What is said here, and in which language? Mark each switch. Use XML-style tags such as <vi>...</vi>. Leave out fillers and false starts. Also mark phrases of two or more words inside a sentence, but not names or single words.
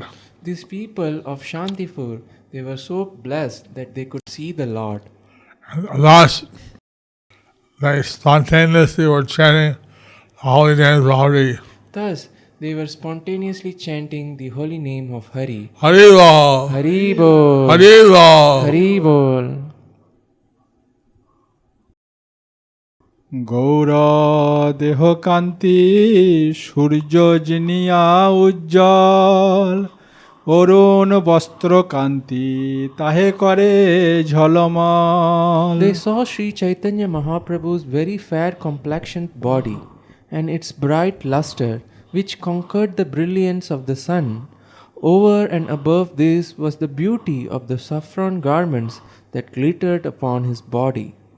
<en>These people of Shantipur, they were so blessed that they could see the Lord. And thus, they spontaneously were chanting the holy name of Hari. Thus, they were spontaneously chanting the holy name of Hari.</en> <bn>হরি বোল! হরি বোল! হরি বোল! হরি বোল! গৌর দেহ কান্তি সূর্য জিনিয়া উজ্জ্বল অরুণ বস্ত্র কান্তি তাহে করে ঝলমল.</bn> <en>They saw Sri Chaitanya Mahaprabhu's very fair complexioned body, and its bright luster, which conquered the brilliance of the sun. Over and above this was the beauty of the saffron garments that glittered upon his body.</en>